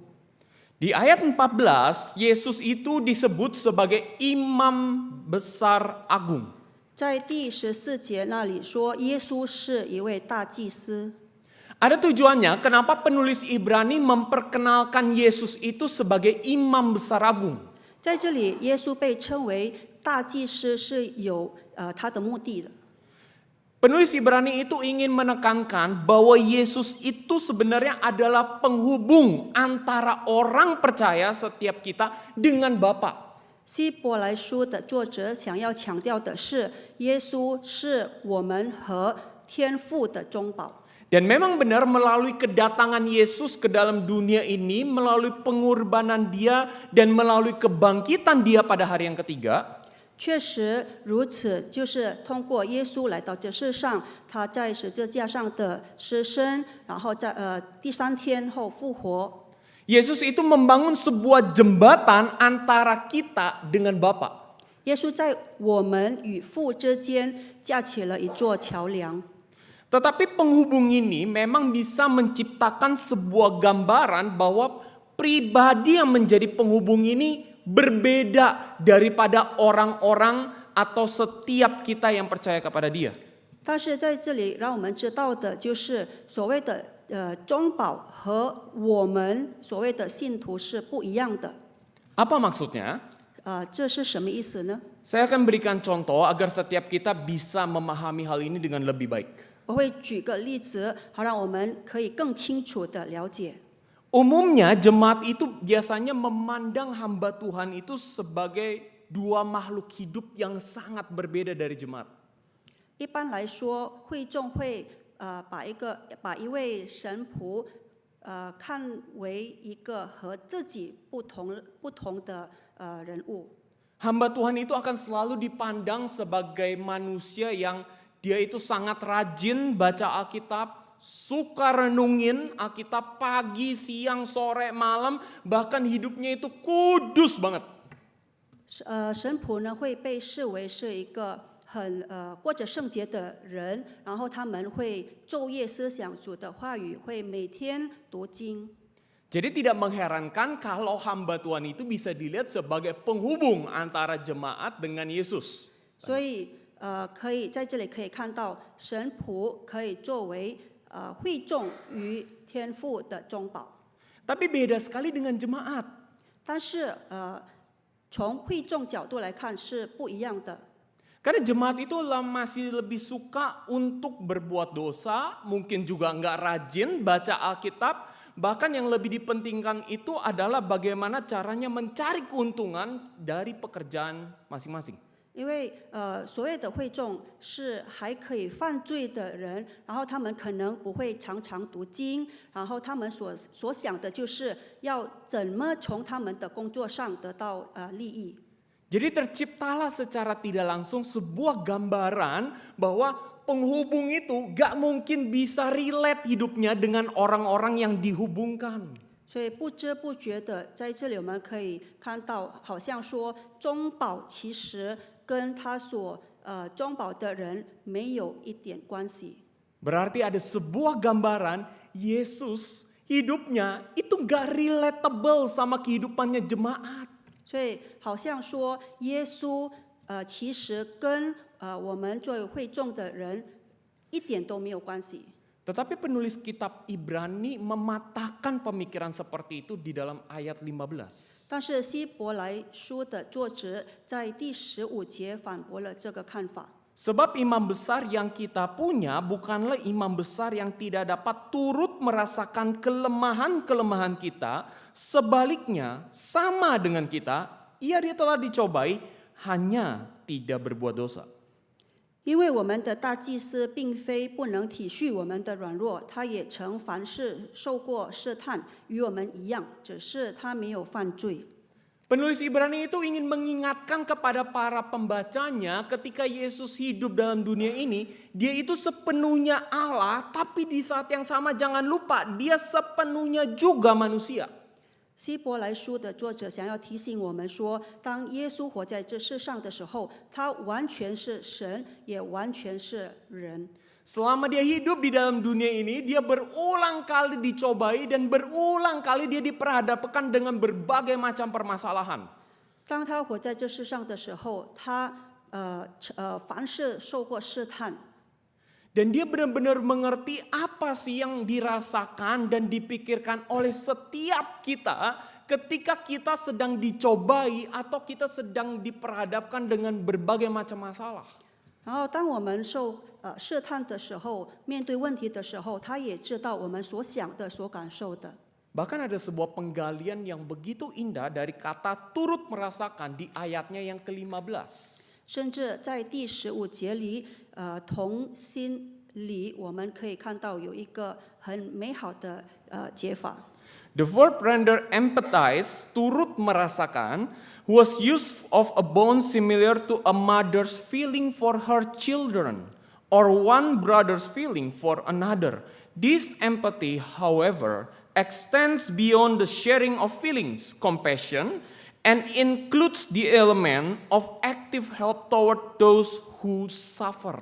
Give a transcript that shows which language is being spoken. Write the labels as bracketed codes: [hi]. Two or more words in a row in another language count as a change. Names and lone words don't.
[id] Di ayat 14, Yesus itu disebut sebagai imam besar agung. [zh] 在第14节那里说，耶稣是一位大祭司。 [id] Ada tujuannya kenapa penulis Ibrani memperkenalkan Yesus itu sebagai imam besar agung. [zh] 在这里，耶稣被称为大祭司是有他的目的的。 [id] Penulis Ibrani itu ingin menekankan bahwa Yesus itu sebenarnya adalah penghubung antara orang percaya setiap kita dengan Bapa. [zh] 希伯来书的作者想要强调的是，耶稣是我们和天父的中保。 [id] Dan memang benar melalui kedatangan Yesus ke dalam dunia ini, melalui pengorbanan Dia dan melalui kebangkitan Dia pada hari yang ketiga, [zh] 确实如此，就是通过耶稣来到这世上，他在十字架上的牺牲，然后在第3天后复活。 [id] Yesus itu membangun sebuah jembatan antara kita dengan Bapa. [zh] 耶稣在我们与父之间架起了一座桥梁。 [id] Tetapi penghubung ini memang bisa menciptakan sebuah gambaran bahwa pribadi yang menjadi penghubung ini berbeda daripada orang-orang atau setiap kita yang percaya kepada Dia. [zh] 但是在这里，让我们知道的就是所谓的中保和我们所谓的信徒是不一样的。 [id] Apa maksudnya? [zh] 这是什么意思呢？ [id] Saya akan berikan contoh agar setiap kita bisa memahami hal ini dengan lebih baik. [zh] 我会举个例子，好让我们可以更清楚的了解。 [id] Umumnya jemaat itu biasanya memandang hamba Tuhan itu sebagai dua makhluk hidup yang sangat berbeda dari jemaat. [zh] 一般来说，会众会把一位神仆看为一个和自己不同的人物。 [id] Hamba Tuhan itu akan selalu dipandang sebagai manusia yang dia itu sangat rajin baca Alkitab, suka renungin Alkitab pagi, siang, sore, malam, bahkan hidupnya itu kudus banget. [zh] 神仆呢会被视为是一个过着圣洁的人，然后他们会昼夜思想主的话语，会每天读经。 [id] Jadi tidak mengherankan kalau hamba Tuhan itu bisa dilihat sebagai penghubung antara jemaat dengan Yesus. [zh] 所以可以在这里可以看到，神仆可以作为会众与天父的中保。 [id] Tapi beda sekali dengan jemaat. [zh] 但是从会众角度来看是不一样的。 [id] Karena jemaat itu masih lebih suka untuk berbuat dosa, mungkin juga nggak rajin baca Alkitab. Bahkan yang lebih dipentingkan itu adalah bagaimana caranya mencari keuntungan dari pekerjaan masing-masing. [zh] 因为所谓的会众是还可以犯罪的人，然后他们可能不会常常读经，然后他们所想的就是要怎么从他们的工作上得到利益。 [id] Jadi terciptalah secara tidak langsung sebuah gambaran bahwa penghubung itu gak mungkin bisa relate hidupnya dengan orang-orang yang dihubungkan. [zh] 所以不知不觉的，在这里我们可以看到，好像说中保其实跟他所中保的人没有一点关系。 [id] Berarti ada sebuah gambaran Yesus hidupnya itu gak relatable sama kehidupannya jemaat. [zh] 所以好像说耶稣其实跟我们作为会众的人一点都没有关系。 [id] Tetapi penulis kitab Ibrani mematahkan pemikiran seperti itu di dalam ayat 15. [zh] 但是希伯来书的作者在第15节反驳了这个看法。 [id] Sebab imam besar yang kita punya bukanlah imam besar yang tidak dapat turut merasakan kelemahan-kelemahan kita. Sebaliknya, sama dengan kita, dia telah dicobai, hanya tidak berbuat dosa. [zh] 因为我们的大祭司并非不能体恤我们的软弱，他也曾凡事受过试探，与我们一样，只是他没有犯罪。 [id] Penulis Ibrani itu ingin mengingatkan kepada para pembacanya ketika Yesus hidup dalam dunia ini, dia itu sepenuhnya Allah, tapi di saat yang sama jangan lupa dia sepenuhnya juga manusia. [zh] 希伯来书的作者想要提醒我们说，当耶稣活在这世上的时候，他完全是神，也完全是人。 [id] Selama dia hidup di dalam dunia ini, dia berulang kali dicobai dan berulang kali dia diperhadapkan dengan berbagai macam permasalahan. [zh] 当他活在这世上的时候，他凡事受过试探。 [id] Dan dia benar-benar mengerti apa sih yang dirasakan dan dipikirkan oleh setiap kita ketika kita sedang dicobai atau kita sedang diperhadapkan dengan berbagai macam masalah. [zh] 然后，当我们受试探的时候，面对问题的时候，他也知道我们所想的、所感受的。 [id] Bahkan ada sebuah penggalian yang begitu indah dari kata turut merasakan di ayatnya yang ke-15. [zh] 甚至在第15节里，同心里，我们可以看到有一个很美好的解法。 [en] The verb render empathize, [id] turut merasakan, [en] was used of a bond similar to a mother's feeling for her children or one brother's feeling for another. This empathy, however, extends beyond the sharing of feelings, compassion, and includes the element of active help toward those who suffer.